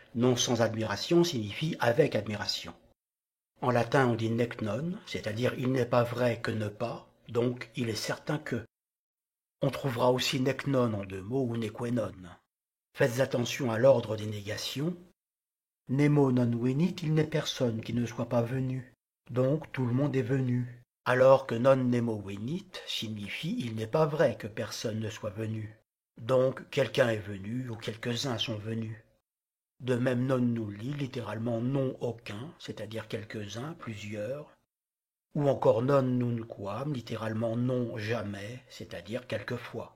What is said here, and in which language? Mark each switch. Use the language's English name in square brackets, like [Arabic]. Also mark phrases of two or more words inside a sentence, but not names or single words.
[French] Non sans admiration signifie avec admiration. En latin, on dit [Latin] nec non, [French] c'est-à-dire il n'est pas vrai que ne pas, donc il est certain que. On trouvera aussi [Latin] nec non [French] en deux mots ou [Latin] neque non. [French] Faites attention à l'ordre des négations. [Latin] Nemo non venit, [French] il n'est personne qui ne soit pas venu. Donc tout le monde est venu. Alors que [Latin] non nemo venit [French] signifie il n'est pas vrai que personne ne soit venu. Donc quelqu'un est venu ou quelques-uns sont venus. De même [Latin] non nulli, [French] littéralement non aucun, c'est-à-dire quelques-uns, plusieurs. Ou encore [Latin] non nunquam, [French] littéralement non jamais, c'est-à-dire quelquefois.